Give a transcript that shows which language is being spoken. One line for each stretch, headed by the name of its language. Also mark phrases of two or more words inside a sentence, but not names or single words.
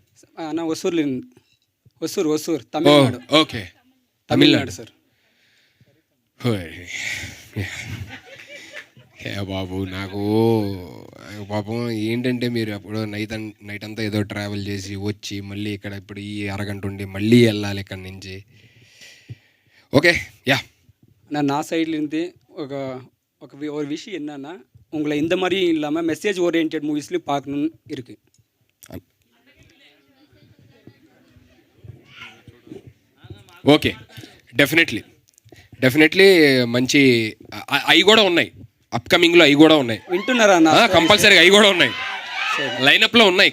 Telugu: అన్న. ఒసూర్ తమిళనాడు. ఓకే, తమిళనాడు సార్. బాబు నాకు పాపం ఏంటంటే మీరు అప్పుడు నైట్ అంతా ఏదో ట్రావెల్ చేసి వచ్చి మళ్ళీ ఇక్కడ ఇప్పుడు ఈ అరగంట ఉండి మళ్ళీ వెళ్ళాలి ఇక్కడ నుంచి.
English: okay ya
Tamil: நான் சைட்லேருந்து ஒரு விஷயம் என்னன்னா உங்களை இந்த மாதிரி இல்லாமல்
English: message oriented
Tamil: மூவிஸ்லையும் பார்க்கணுன்னு இருக்குது.
English: okay definitely
Telugu: మంచి అవి కూడా ఉన్నాయి, అప్కమింగ్లో అవి కూడా ఉన్నాయి. వింటున్నారా? కంపల్సరీగా అవి కూడా ఉన్నాయి, లైనప్లో ఉన్నాయి.